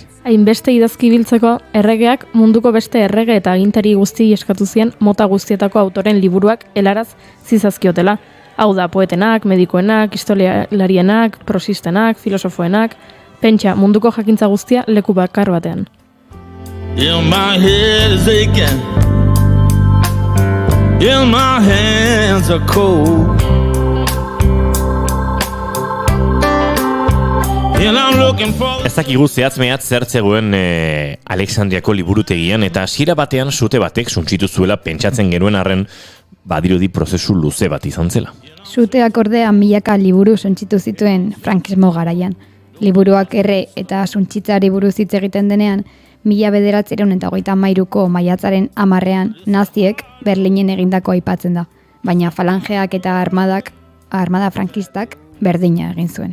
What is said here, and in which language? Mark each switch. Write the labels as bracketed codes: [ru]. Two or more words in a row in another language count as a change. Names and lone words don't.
[eu] Hainbeste idazki biltzeko, erregeak munduko beste errege eta agintari guzti eskatu zien mota guztietako autoren liburuak helaraz zizazkiotela. Hau da, poetenak, medikoenak, historialarienak, prosistenak, filosofoenak, pentsa munduko jakintza guztia leku bakar batean. [en] Yeah, my head is aching. Yeah, my hands are cold. And I'm looking for... [eu] Ez dakigu zehatz-mehatz zer zegoen Alexandriako liburutegian eta hasiera batean sute batek suntsitu zuela pentsatzen genuen arren badirudi prozesu luze bat izan zela. Suteak ordea milaka liburu suntsitu zituen frankismo garaian. Liburuak erre eta suntsitzari buruz hitz egiten denean, 1933ko maiatzaren 10ean naziek Berlinen egindako aipatzen da, baina falangeak eta armada frankistak berdina egin zuen.